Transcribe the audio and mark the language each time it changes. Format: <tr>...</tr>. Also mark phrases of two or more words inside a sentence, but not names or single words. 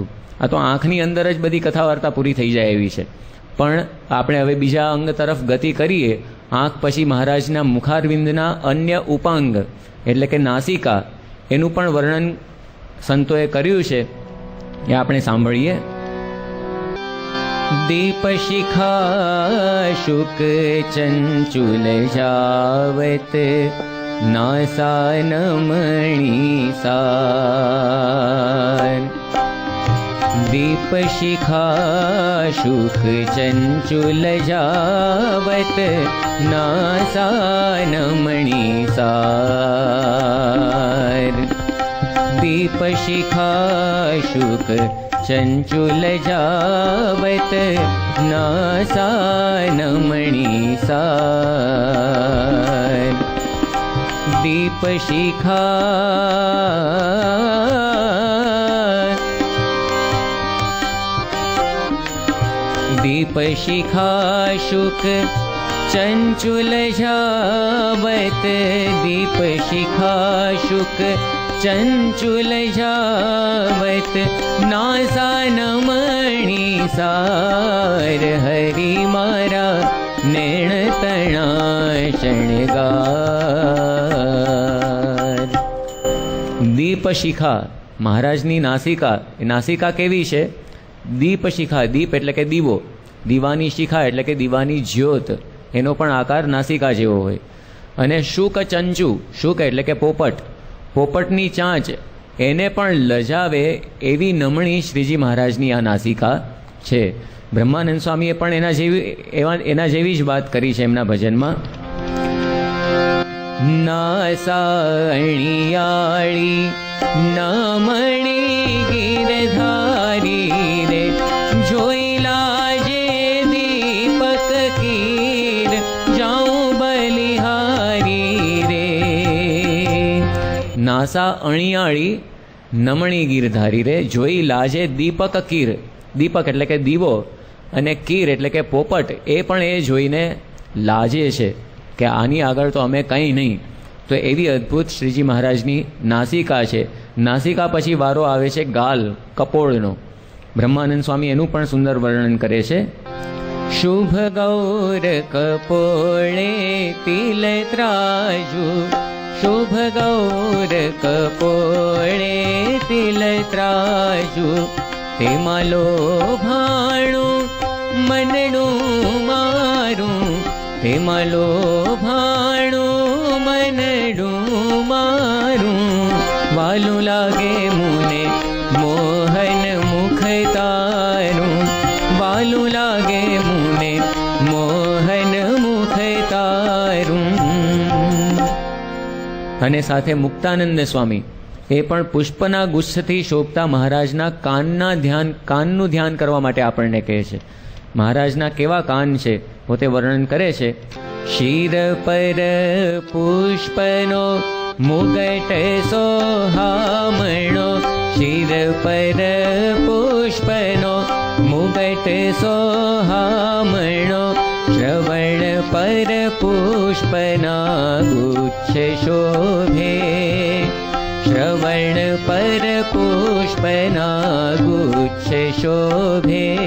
<gu>આ તો આંખની અંદર જ બધી કથા વાર્તા પૂરી થઈ જાય એવી છે. પણ આપણે હવે બીજા અંગ તરફ ગતિ કરીએ. આંખ પછી મહારાજના મુખારવિંદના અન્ય ઉપાંગ એટલે કે નાસિકા, એનું પણ વર્ણન સંતોએ કર્યું છે, એ આપણે સાંભળીએ. દીપ શિખા શુક ચંચુલ જાવત, નાસા નમણિ સાર. દીપ શિખા શુક ચંચુલ જાવત, નાસા નમણિ સાર. દીપ શિખા શુક ચંચુલ જાવત, નાસા નમણિ સાર. દીપ શિખા દીપ શિખા શુક ચંચુલ જાવત દીપ શિખા શુક ચંચુલ જાવત નાસા નમણિ સાર હરિ મારા નૈણ તણા શણગાર। દીપ શિખા મહારાજની નાસિકા, નાસિકા કેવી છે? દીપ શિખા, દીપ એટલે કે દીવો, દીવાની શિખા એટલે કે દીવાની જ્યોત, એનો પણ આકાર નાસિકા જેવો હોય। અને શુક ચંચૂ, શુક એટલે કે પોપટ, પોપટની ચાંચ એને પણ લજાવે એવી નમણી શ્રીજી મહારાજની આ નાસિકા છે। બ્રહ્માનંદ સ્વામીએ પણ એના જેવી જ વાત કરી છે એમના ભજનમાં। નાસા અણિયાળી નમણી ગિરધારી રે જોઈલા નાસા અણિયાળી નમણી ગિરધારી રે જોઈ લાજે દીપક કીર, દીપક એટલે કે દીવો અને કીર એટલે કે પોપટ, એ પણ એ જોઈને લાજે છે કે આની આગળ તો અમે કંઈ નહીં। તો એવી અદ્ભુત શ્રીજી મહારાજની નાસિકા છે। નાસિકા પછી વારો આવે છે ગાલ, કપોળનો। બ્રહ્માનંદ સ્વામી એનું પણ સુંદર વર્ણન કરે છે। શુભ ગૌર કપોળે તિલ ત્રાજૂ, શુભ ગૌર કપોળે તિલ ત્રાજૂ, તેમાં લોભાણું મનડું મારું, તેમાં લોભાણું મનડું મારું, વાલું લાગે મુને મોહન મુખ તારું, વાલું લાગે મુને મોહન મુખ તારું। અને સાથે મુક્તાનંદ સ્વામી એ પણ પુષ્પના ગુચ્છથી શોભતા મહારાજના કાનનું ધ્યાન કરવા માટે આપણને કહે છે। મહારાજના કેવા કાન છે પોતે વર્ણન કરે છે। શિર પર પુષ્પનો મુગટ સોહામણો, શિર પર પુષ્પનો મુગટ સોહામણો, શ્રવણ પર પુષ્પના ગુચ્છ શોભે, શ્રવણ પર પુષ્પના ગુચ્છ શોભે।</gu>